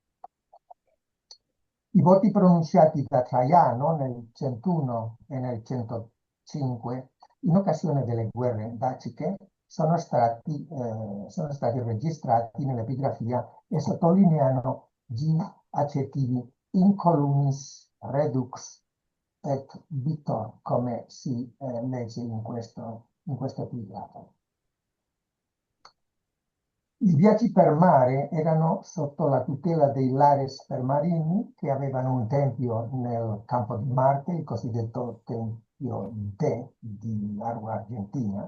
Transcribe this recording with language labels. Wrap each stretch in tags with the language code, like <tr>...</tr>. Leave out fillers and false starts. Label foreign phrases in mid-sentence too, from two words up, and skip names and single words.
<it>I voti pronunciati da Traiano nel 101 e nel 105 in occasione delle guerre daciche sono stati registrati nell'epigrafia e sottolineano gli accettivi</it> <la>incolumis redux et vitor,</la> <it>come si legge in questo epigrafo. I viaggi per mare erano sotto la tutela dei lares permarini, che avevano un tempio nel campo di Marte, il cosiddetto Tempio D di Largo Argentina.</it>